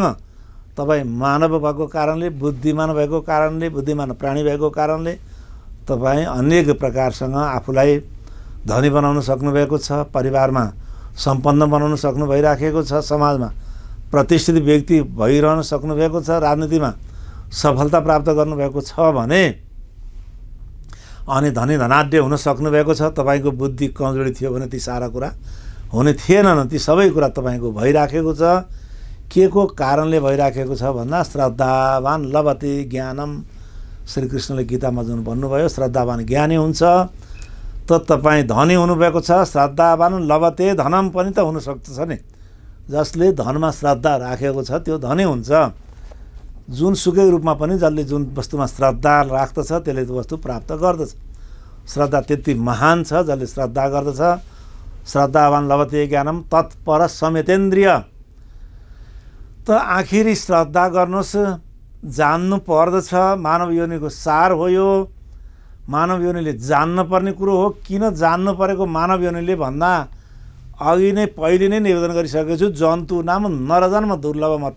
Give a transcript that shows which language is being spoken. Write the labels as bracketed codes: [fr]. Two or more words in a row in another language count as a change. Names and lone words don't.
[ne] तपाईँ मानव भएको कारणले, बुद्धिमान भएको कारणले, बुद्धिमान प्राणी भएको कारणले तपाईँ अनेक प्रकारसँग आफूलाई धनी बनाउन सक्नुभएको छ, परिवारमा सम्पन्न बनाउन सक्नु भइराखेको छ, समाजमा प्रतिष्ठित व्यक्ति भइरहन सक्नुभएको छ, राजनीतिमा सफलता प्राप्त गर्नुभएको छ भने, अनि धनी धनाढ्य हुन सक्नुभएको छ। तपाईँको बुद्धि कमजोरी थियो भने ती सारा कुरा हुने थिएनन्। ती सबै कुरा तपाईँको भइराखेको छ। के को कारणले भइराखेको छ भन्दा [sa] श्रद्धावान लभते ज्ञानम, [ne] श्रीकृष्णले गीतामा जुन भन्नुभयो श्रद्धावान ज्ञानी हुन्छ। त तपाईँ धनी हुनुभएको छ, [sa] श्रद्धावान लभते धनम [ne] पनि त हुनसक्छ नि। जसले धनमा श्रद्धा राखेको छ त्यो धनी हुन्छ। जुनसुकै रूपमा पनि जसले जुन वस्तुमा श्रद्धा राख्दछ त्यसले त्यो वस्तु प्राप्त गर्दछ। श्रद्धा त्यति महान छ जसले श्रद्धा गर्दछ। [sa] श्रद्धावान लभते ज्ञानम तत्पर समेतेन्द्रिय। [ne] त आखिरी श्रद्धा गर्नुहोस्, जान्नु पर्दछ। मानव योनिको सार हो यो, मानव योनिले जान्न पर्ने कुरो हो। किन जान्नु परेको मानव योनिले भन्दा अघि नै पहिले नै निवेदन गरिसकेको छु, [sa] जन्तु नाम नरजन्म दुर्लभ मत।